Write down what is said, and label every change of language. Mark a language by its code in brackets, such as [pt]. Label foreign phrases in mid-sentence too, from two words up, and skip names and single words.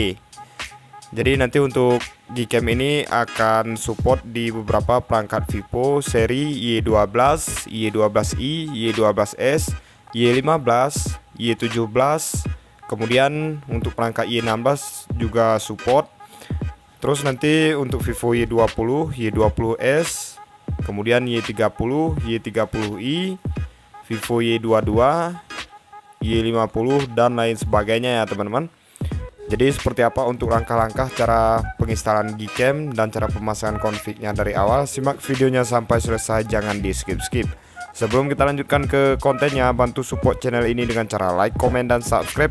[id] Jadi nanti untuk Gcam ini akan support di beberapa perangkat Vivo seri Y12, Y12i, Y12s, Y15, Y17. Kemudian untuk perangkat Y16 juga support. Terus nanti untuk Vivo Y20, Y20s, kemudian Y30, Y30i, Vivo Y22, Y50 dan lain sebagainya ya teman-teman. Jadi seperti apa untuk langkah-langkah cara penginstalan Gcam dan cara pemasangan config-nya dari awal, simak videonya sampai selesai, jangan di skip-skip. Sebelum kita lanjutkan ke kontennya, bantu support channel ini dengan cara like, komen, dan subscribe.